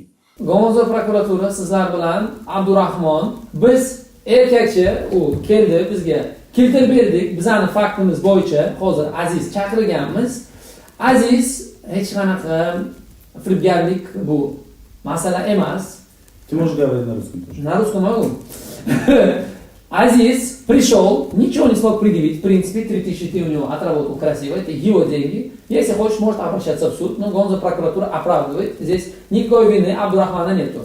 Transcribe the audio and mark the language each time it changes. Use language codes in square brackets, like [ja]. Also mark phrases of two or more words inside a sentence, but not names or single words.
[uz] Gonzo prokuratura sizlar bilan Abdurahmon, biz erkakchi u keldi, bizga keltirib berdik. Bizning faktimiz bo'yicha hozir Aziz chaqirganmiz. Aziz hech qanaqa firibgarlik bu masala emas. [ru] Ты можешь говорить на русском тоже. На русском могу. Азиз пришел, ничего не смог предъявить, в принципе, 3000 ты у него отработал красиво, это его деньги. Если хочешь, может обращаться в суд, но Гонза прокуратура оправдывает, здесь никакой вины Абдурахмана нету.